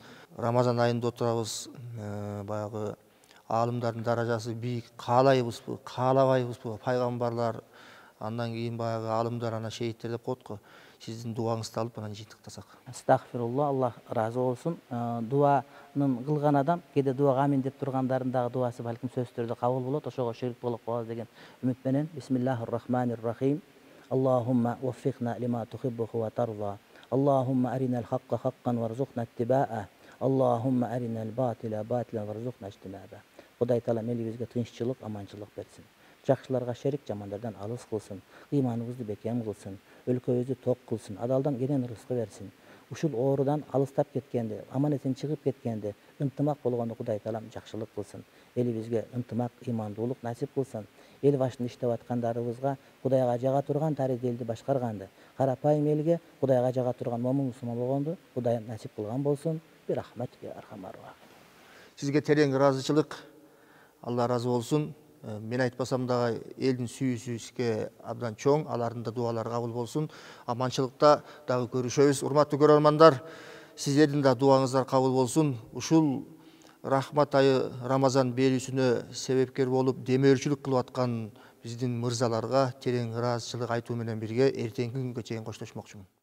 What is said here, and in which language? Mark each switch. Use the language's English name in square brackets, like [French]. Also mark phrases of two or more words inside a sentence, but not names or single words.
[Kyrgyz] Рамазан айында отурабыз, баягы аалымдардын даражасы бийик, каалайбызбы, каалабайбызбы, пайгамбарлар, андан кийин баягы аалымдар, анан шейиттер деп коет го. Сиздин дуаңызды алып анан жыйынтыктасак. Астагфирулла, Аллах разы болсун. Дуанын кылган адам кээде дуага амин деп тургандардын дагы дуасы балким сөзсүз түрдө кабыл болот. Ошого ширик болуп калабыз деген үмүт менен. [Arabic] بسم الله الرحمن الرحيم. اللهم وفقنا لما تحبه وترضى. اللهم أرنا الحق حقا وارزقنا اتباعه. اللهم أرنا الباطل باطلا وارزقنا اجتنابه. [Kyrgyz] Кудай Таала элибизге тынччылык, аманчылык берсин. Жакшыларга шерик, жамандардан алыс кылсын. Ыйманыбызды бекем кылсын. Өлкөбүздү ток кылсын. Адалдан кенен рызкы берсин. Ушул оорудан алыстап кеткенде, аманетин чыгып кеткенде, ынтымак болгондо Кудай Таалам жакшылык кылсын. Элибизге ынтымак, ыймандуулук насип кылсын. Эл башында иштеп аткандарыбызга Кудайга жага турган тарихи элди башкарганды, карапайым элге Кудайга жага турган момун мусулман болгонду Кудайым насип кылган болсун. [Arabic] برحمتك أرحم الراحمين. [Kyrgyz] Сизге терең ыраазычылык. Алла разы болсун. Мен айтпасам дагы элдин сүйүүсү сизге абдан чоң. Алардын да дуалары кабыл болсун. Аманчылыкта дагы көрүшөбүз. Урматтуу көрөрмандар, сиздердин да дуаңыздар кабыл болсун. Ушул рахмат айы Рамазан берүүсүнө себепкер болуп, демөөрчүлүк кылып аткан биздин мырзаларга терең ыраазычылык айтуу менен бирге эртеңки күнгө чейин коштошмокчумун.